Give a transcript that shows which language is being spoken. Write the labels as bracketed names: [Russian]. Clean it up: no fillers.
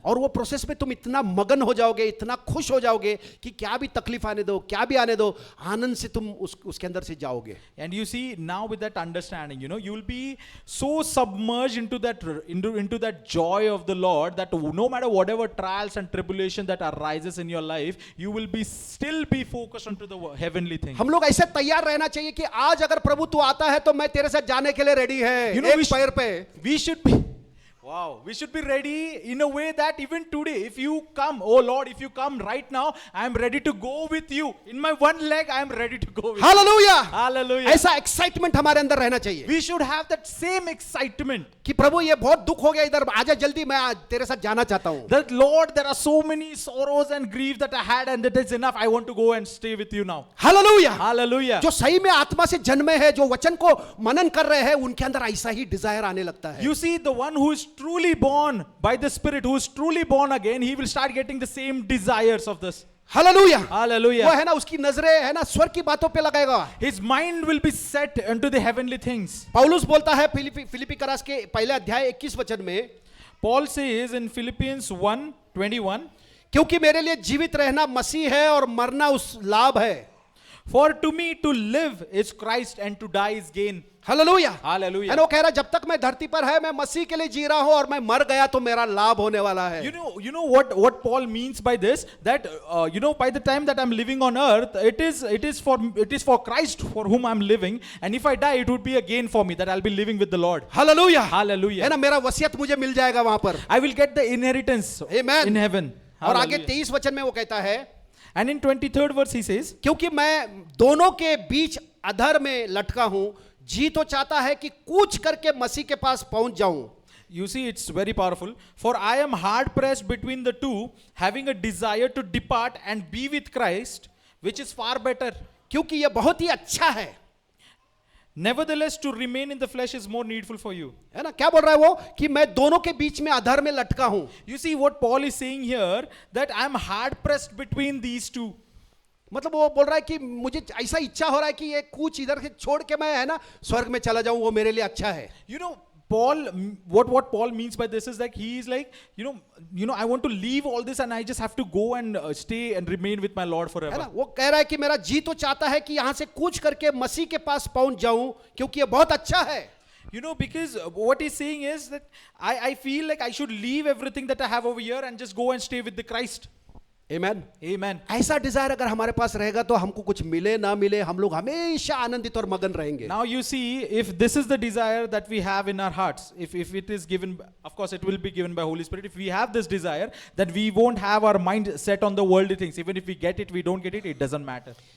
[Hindi] और वो प्रोसेस में तुम इतना मगन हो जाओगे, इतना खुश हो जाओगे कि क्या भी तकलीफ आने दो, क्या भी आने दो, आनंद से तुम उसके अंदर से जाओगे. [English] And you see, now with that understanding, you know, you will be so submerged into that joy of the Lord that no matter whatever trials and tribulation that arises in your life, you will still be focused onto the heavenly things. [Hindi] हम लोग ऐसे तैयार रहना चाहिए कि आज अगर प्रभु तू आता है तो मैं तेरे साथ जाने के लिए रेडी है. [English] You know, [Hindi] एक पैर पे. [English] We should be ready in a way that even today, if you come, oh Lord, if you come right now, I am ready to go with you. In my one leg, I am ready to go with you. [Hindi] Hallelujah. [English] Hallelujah. [Hindi] ऐसा excitement हमारे अंदर रहना चाहिए [English] We should have that same excitement. [Hindi] कि प्रभु ये बहुत दुख हो गया इधर, आजा जल्दी, मैं आज तेरे साथ जाना चाहता हूँ. [English] That Lord, there are so many sorrows and grief that I had, and that is enough. I want to go and stay with you now. [Hindi] Hallelujah. [English] Hallelujah. [Hindi] जो सही में आत्मा से जन्मे हैं, जो वचन को मनन कर रहे हैं, उनके अंदर ऐसा ही डिजायर आने लगता है. [English] You see, the one who is truly born by the Spirit, who is truly born again, he will start getting the same desires of this. [Hindi] Hallelujah. [English] Hallelujah. [Hindi] वो है ना, उसकी नजरें है ना स्वर्ग की बातों पे लगाएगा. [English] His mind will be set into the heavenly things. [Hindi] पौलुस बोलता है फिलिप्पी करस के पहले अध्याय 21 वचन में, [English] Paul says in Philippians 1:21, [Hindi] क्योंकि मेरे लिए जीवित रहना मसीह है और मरना उस लाभ है. [English] For to me to live is Christ and to die is gain. [Hindi] Hallelujah. [English] Hallelujah. [Hindi] वो कह रहा है जब तक मैं धरती पर है मैं मसीह के लिए जी रहा हूं और मैं मर गया तो मेरा लाभ होने वाला है। [English] You know what Paul means by this, that by the time that I'm living on earth, it is for Christ for whom I'm living, and if I die it would be a gain for me, that I'll be living with the Lord. [Hindi] Hallelujah. [English] Hallelujah. [Hindi] है ना, मेरा वसीयत मुझे मिल जाएगा वहां पर। [English] I will get the inheritance Amen. in heaven. [Hindi] और आगे [English] Hallelujah. [Hindi] 23 वचन में वो कहता है [English] And in 23rd verse he says, [Hindi] क्योंकि मैं दोनों के बीच अधर में लटका हूं, जी तो चाहता है कि कूच करके मसीह के पास पहुंच जाऊं। [English] you see, it's very powerful. For I am hard pressed between the two, having a desire to depart and be with Christ, which is far better. [Hindi] क्योंकि ये बहुत ही अच्छा है। [English] Nevertheless, to remain in the flesh is more needful for you. [Hindi] है ना, क्या बोल रहा है वो कि मैं दोनों के बीच में अधर में लटका हूं। [English] You see what Paul is saying here, that I am hard pressed between these two. [Hindi] मतलब वो बोल रहा है कि मुझे ऐसा इच्छा हो रहा है कि ये कूच इधर से छोड़ के मैं है ना स्वर्ग में चला जाऊं, वो मेरे लिए अच्छा है। [English] You know, Paul, what Paul means by this is that he is like, I want to leave all this and I just have to go and stay and remain with my Lord [Hindi] है [English] forever. [Hindi] ना, वो कह रहा है कि मेरा जी तो चाहता है कि यहां से कूच करके मसीह के पास पहुंच जाऊं क्योंकि ये बहुत अच्छा है। [English] Because what he's saying is that I feel like I should leave everything that I have over here and just go and stay with the Christ. [Hindi] Amen. [English] Amen. [Hindi] ऐसा डिजायर अगर हमारे पास रहेगा तो हमको कुछ मिले ना मिले हम लोग हमेशा आनंदित और मगन रहेंगे। [English] Now you see, if this is the desire that we have in our hearts, if it is given, of course it will be given by Holy Spirit. If we have this desire, that we won't have our mind set on the worldly things. Even if we get it, we don't get it, it doesn't matter.